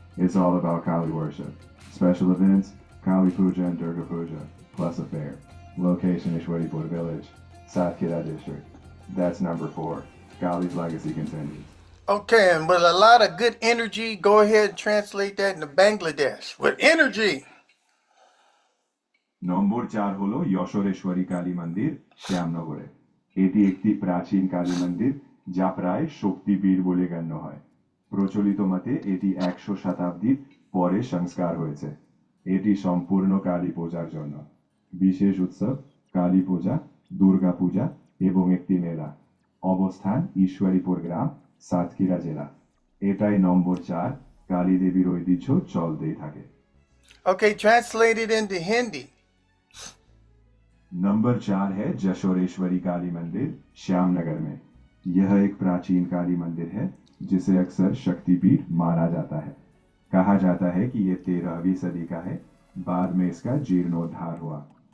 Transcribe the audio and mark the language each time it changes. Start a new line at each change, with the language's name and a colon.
English: It's all about Kali worship. Special events, Kali Puja and Durga Puja, plus a fair. Location, Ishwaripur village, Satkira district. That's number 4. Kali's legacy continues. Okay, and with a lot of good energy, go ahead and translate that into Bangladesh. With energy.
Bangla: নম্বর 4 হলো যশোরেশ্বরী কালী মন্দির শ্যামনগরে। এটি একটি প্রাচীন কালী মন্দির যা প্রায় শক্তিপীঠ বলে গণ্য হয়। প্রচলিত মতে এটি 100 শতাব্দীর পরে সংস্কার হয়েছে। এটি সম্পূর্ণ কালী পূজার জন্য। বিশেষ উৎসব কালী পূজা, দুর্গা পূজা এবং একটি মেলা। অবস্থান ঈশ্বরীপুর গ্রাম, সাতক্ষীরা জেলা। এটাই নম্বর 4 কালী দেবীর ঐতিহ্য চলতেই থাকে।
English: Okay, translate it into Hindi.
Hindi: Number 4 है जशोरेश्वरी काली मंदिर श्यामनगर में। यह एक प्राचीन काली मंदिर है जिसे अक्सर शक्तिपीठ माना जाता है। कहा जाता है कि यह 13वीं सदी का है, बाद में इसका जीर्णोद्धार हुआ।